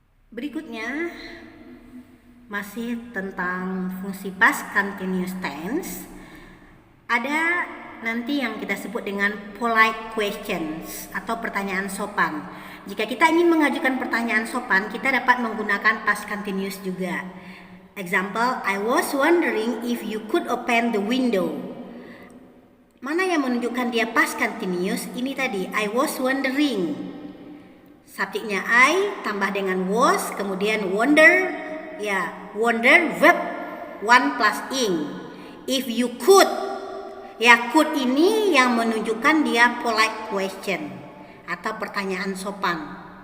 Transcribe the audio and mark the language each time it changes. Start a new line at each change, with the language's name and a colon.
Indonesian: Berikutnya masih tentang fungsi past continuous tense. Ada nanti yang kita sebut dengan polite questions atau pertanyaan sopan. Jika kita ingin mengajukan pertanyaan sopan, kita dapat menggunakan past continuous juga.
English: Example, I was wondering if you could open the window.
Indonesian: Mana yang menunjukkan dia past continuous? Ini tadi,
English: I was wondering.
Indonesian: Subjeknya I tambah dengan was, kemudian wonder. Ya, wonder verb 1 plus ing.
English: If you could.
Indonesian: Ya, could ini yang menunjukkan dia polite question atau pertanyaan sopan.